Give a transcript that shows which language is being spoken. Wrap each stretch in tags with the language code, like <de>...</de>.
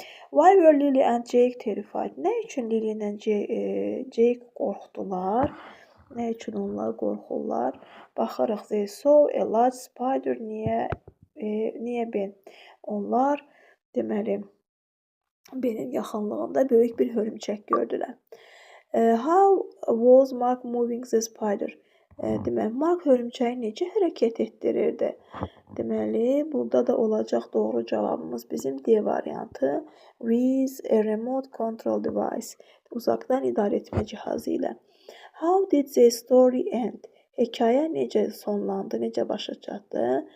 <en>Why were Lily and Jake terrified?</en> <az>Nə üçün Lily ilə Jake qorxdular? Nə üçün onlar qorxurlar? Baxırıq,</az> <en>they saw a large spider</en> <az>niyə Ben? Onlar deməli Benin yaxınlığında böyük bir hörümçək gördülər.</az> <en>How was Mark moving the spider?</en> <az>Deməli, Mark hörümçəyi necə hərəkət etdirirdi? Deməli, burada da olacaq doğru cavabımız bizim D variantı.</az> <en>With a remote control device.</en> <az>Uzaqdan idarə etmə cihazı ilə.</az> <en>How did the story end?</en> <az>Hekayə necə sonlandı, necə başa çatdı?</az>